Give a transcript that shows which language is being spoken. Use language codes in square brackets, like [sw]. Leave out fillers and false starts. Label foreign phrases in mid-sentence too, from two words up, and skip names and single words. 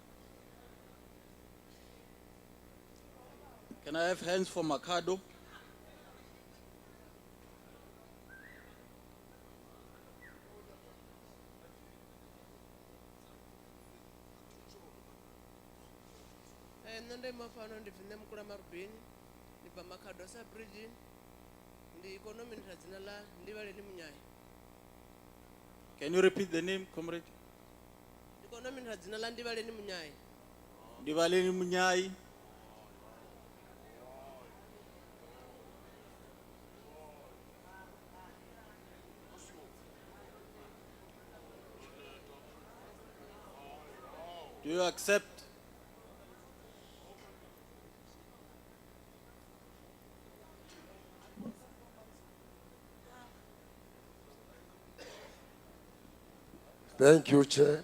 [en] Can I have hands for Makado? [ve] Nṋe ndi mafano ndi Vhembe mukula marubeni ndi bva Makhado Sub-Region ndi khou nominata dzina ḽa Ndivhaleni Munyai. [en] Can you repeat the name, comrade? [ve] Ndi khou nominata dzina ḽa Ndivhaleni Munyai. Ndivaleni Munyai. [en] Do you accept? Thank you, Chair.